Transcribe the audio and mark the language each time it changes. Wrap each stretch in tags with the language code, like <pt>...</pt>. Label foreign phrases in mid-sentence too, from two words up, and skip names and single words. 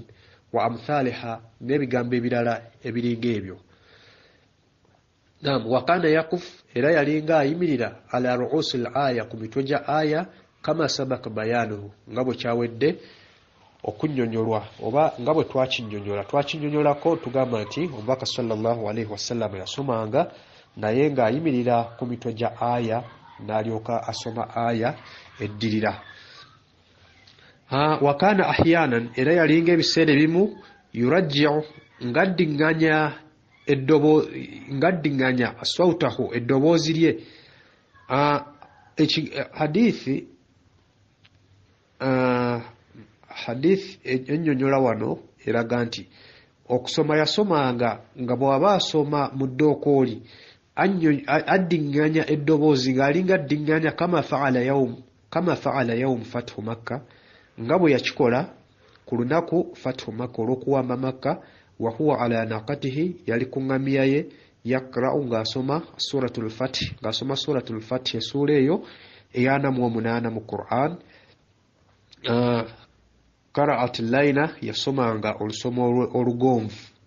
<ar>وأمثالها,</ar> <lg>n'ebigambo ebirala ebiringa ebyo. Naam,</lg> <ar>وكان يقف,</ar> <lg>era yalinga ayimirira</lg> <ar>على رؤوس الآي,</ar> <lg>ku mitwe gya aya,</lg> <ar>كما سبق بيانه,</ar> <lg>nga bwe kyawedde okunnyonnyolwa oba nga bwe twakinnyonnyolako tugamba nti omubaka</lg> <ar>صلى الله عليه وسلم</ar> <lg>yasomanga naye ng'ayimirira ku mitwe gya aya n'alyoka asoma aya eddirira.</lg> <ar>وكان أحيانا,</ar> <lg>era yalinga ebiseera ebimu yurajji'u, ng'addiŋŋanya asawtahu, eddoboozi lye. Hadithi ennyonnyola wano eraga nti okusoma yasomanga nga bw'aba asoma mu ddookooli addiŋŋanya eddoboozi ng'alinga addiŋŋanya</lg> <ar>كما فعل يوم فتح مكة,</ar> <lg>nga bwe yakikola ku lunaku fathu Makka olw'okuwamba Makka.</lg> <ar>وهو على ناقته,</ar> <lg>yali ku ŋŋamiya ye, yakra'u ng'asoma suratul Fath, ng'asoma suratul Fath, essuula eyo eyana mu 8 mu Qur'an.</lg> <ar>قراءة لينة,</ar> <lg>yasomanga olusomo olugonvu.</lg>